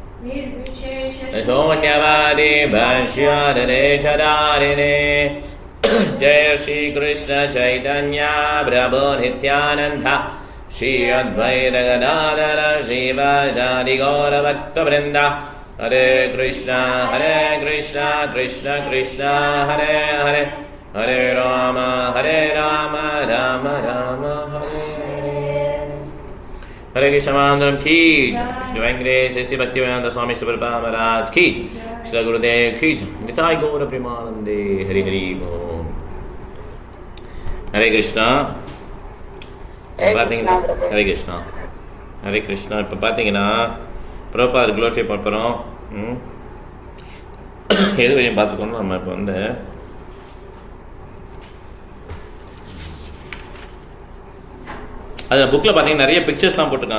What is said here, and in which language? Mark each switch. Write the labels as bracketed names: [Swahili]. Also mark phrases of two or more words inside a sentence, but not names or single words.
[Sanskrit] सोन्यवादि भाष्यदरे चदरिने जय श्री कृष्ण चैतन्य प्रभु नित्यानन्द श्री अद्वैत गदाधर शिवजादि गौर भक्त वृन्द हरे कृष्ण कृष्ण कृष्ण हरे हरे हरे राम राम राम हरे [Hindi] हरे कृष्ण मन्दरम् की श्री वेंकटेश श्री भक्तिवेदान्त स्वामी प्रभुपाद महाराज की श्री गुरुदेव की निताई गौर प्रेमानन्दे हरे हरे ओम्. [Sanskrit] हरे कृष्ण. [Tamil] பார்த்தீங்கன்னா [Sanskrit] हरे कृष्ण हरे कृष्ण. [Tamil] இப்போ பார்த்தீங்கன்னா [English] proper glorify [Tamil] பண்ண போகிறோம். எது வரையும் பார்த்துக்கணும். நம்ம இப்போ வந்து அது புக்கில் பார்த்தீங்கன்னா நிறைய பிக்சர்ஸ்லாம் போட்டிருக்காங்க.